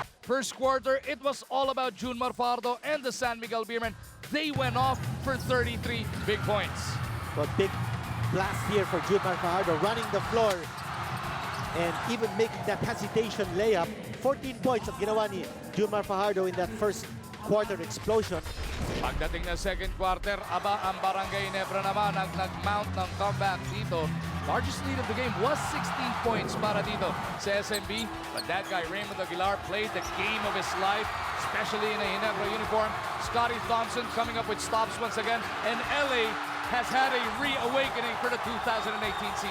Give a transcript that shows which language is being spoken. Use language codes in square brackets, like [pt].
[en] First quarter, it was all about Junmar Fajardo and the San Miguel Beermen. They went off for 33 big points. A big blast here for Junmar Fajardo, running the floor and even making that hesitation layup. 14 points [tl] ang ginawa ni [en] Junmar Fajardo in that first quarter explosion. [tl] Pagdating na second quarter, ang Barangay Ginebra naman ang nag-mount ng comeback dito. [en] Largest lead of the game was 16 points [tl] para dito sa [en] SMB. But that guy, Raymond Aguilar, played the game of his life, especially in a Ginebra uniform. Scotty Thompson coming up with stops once again. And LA has had a reawakening for the 2018 season.